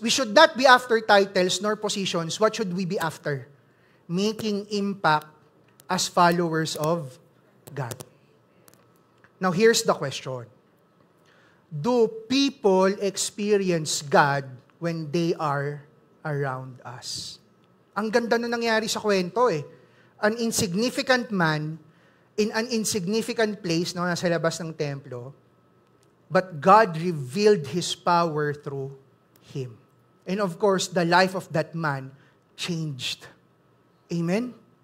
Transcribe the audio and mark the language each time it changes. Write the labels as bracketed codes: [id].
[en] We should not be after titles nor positions. What should we be after? Making impact as followers of God. Now, here's the question. Do people experience God when they are around us? [tl] Ang ganda nung nangyari sa kwento eh. [en] An insignificant man in an insignificant place, [tl] no, nasa labas ng templo, [en] but God revealed His power through him. And of course, the life of that man changed. Amen?